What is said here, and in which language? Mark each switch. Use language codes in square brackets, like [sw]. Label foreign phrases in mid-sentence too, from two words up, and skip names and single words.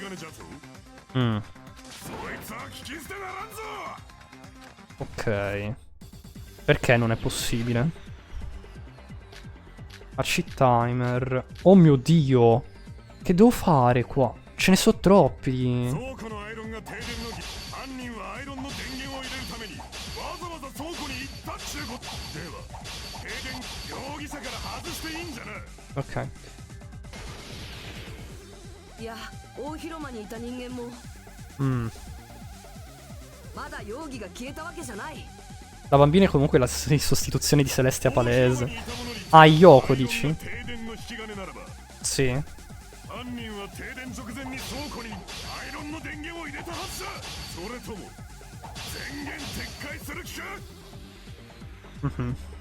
[it] Ok. Perché non è possibile? Facci timer. Oh mio Dio. Che devo fare qua? Ce ne sono troppi. Ok. [ja] いや大広間にいた人間も まだ容疑が消えたわけじゃない [it] La bambina è comunque la sostituzione di Celestia palese. Ah, Yoko dici? Sì. Mhm.